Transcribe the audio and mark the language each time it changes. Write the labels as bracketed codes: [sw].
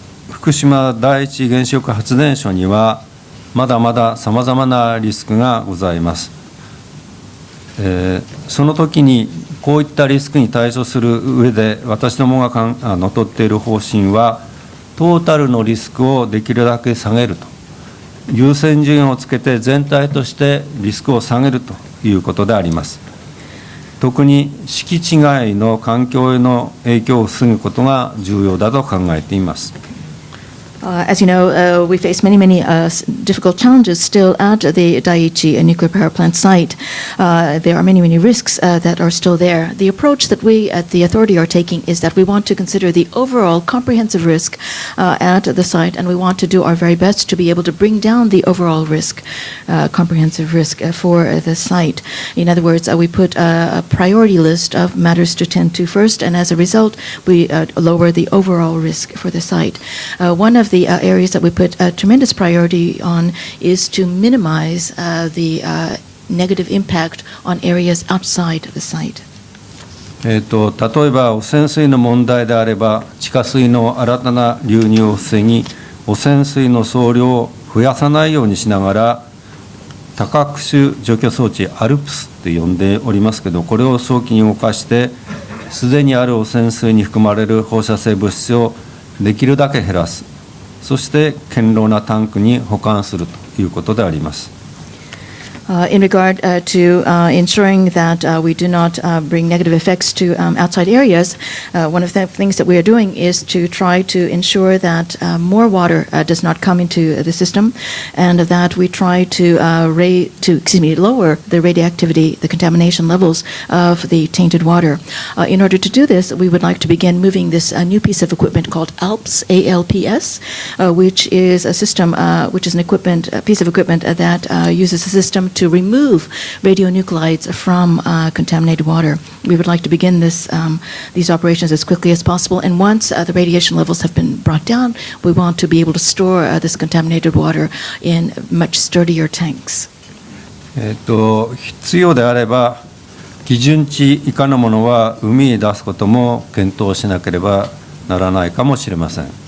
[ja] 福島第一原子力発電所にはまだまださまざまなリスクがございます。その時にこういったリスクに対処する上で私どもが取っている方針はトータルのリスクをできるだけ下げると優先順位をつけて全体としてリスクを下げるということであります。特に敷地外の環境への影響を防ぐことが重要だと考えています。 [en] As you know, we face many difficult challenges still at the Daiichi nuclear power plant site. There are many risks that are still there. The approach that we at the authority are taking is that we want to consider the overall comprehensive risk at the site, and we want to do our very best to be able to bring down the overall risk, comprehensive risk for the site. In other words, we put a priority list of matters to tend to first, and as a result, we lower the overall risk for the site. One of the areas that we put a tremendous priority on is to minimize the negative impact on areas outside the site. [ja] 例えば汚染水の問題であれば地下水の新たな流入を防ぎ汚染水の総量を増やさないようにしながら多角種除去装置アルプスって呼んでおりますけどこれを早期に動かしてすでにある汚染水に含まれる放射性物質をできるだけ減らすそして堅牢なタンクに保管するということであります。 [en] In regard to ensuring that we do not bring negative effects to outside areas, one of the things that we are doing is to try to ensure that more water does not come into the system, and that we try to lower the radioactivity, the contamination levels of the tainted water. In order to do this, we would like to begin moving this new piece of equipment called ALPS, ALPS, which is a system, which is a piece of equipment that uses a system to remove radionuclides from contaminated water. We would like to begin these operations as quickly as possible, and once the radiation levels have been brought down, we want to be able to store this contaminated water in much sturdier tanks. [ja] 必要であれば基準値以下のものは海へ出すことも検討しなければならないかもしれません。